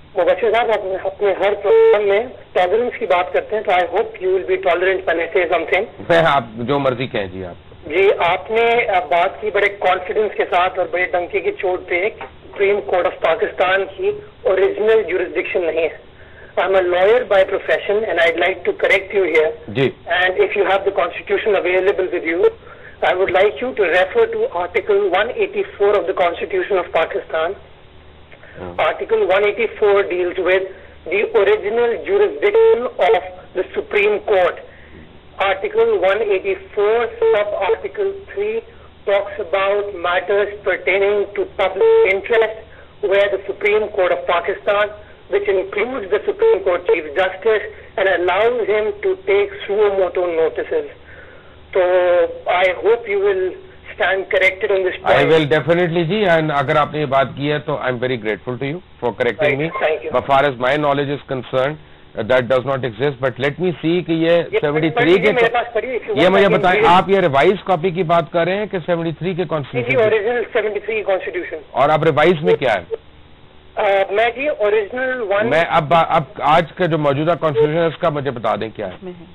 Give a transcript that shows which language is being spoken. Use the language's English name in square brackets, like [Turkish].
[Urdu] مبشر صاحب اپنے ہر پروگرام میں ٹالرنس کی بات کرتے ہیں، تو [English] I hope you will be tolerant when I say something. [Urdu] میں آپ جو مرضی کہیں جی. آپ جی آپ نے بات کی بڑے کانفیڈنس کے ساتھ اور بڑے ڈنکے کی چوٹ پہ سپریم کورٹ آف پاکستان کی اوریجنل جورسڈکشن نہیں ہے. [English] I'm a lawyer by profession and I'd like to correct you here. [Urdu] جی. [English] And if you have the constitution available with you, I would like you to refer to Article 184 of the Constitution of Pakistan. Article 184 deals with the original jurisdiction of the Supreme Court. Article 184 sub-article 3 talks about matters pertaining to public interest where the Supreme Court of Pakistan, which includes the Supreme Court Chief Justice, and allows him to take suo motu notices. So I hope you will stand corrected on this point. I will definitely جی. and [Urdu] اگر آپ نے یہ بات کی ہے تو [English] I am very grateful to you for correcting me. Thank you. As far as my knowledge is concerned, that does not exist. But let me see [Urdu] کہ یہ 73 کے یہ مجھے بتائیں آپ یہ ریوائز کاپی کی بات کر رہے ہیں کہ 73 کے کانسٹیٹیوشن اوریجنل 73 کانسٹیٹیوشن اور اب ریوائز میں کیا ہے؟ میں جی اوریجنل میں اب آج کا جو موجودہ کانسٹیٹیوشن ہے اس کا مجھے بتا دیں کیا ہے.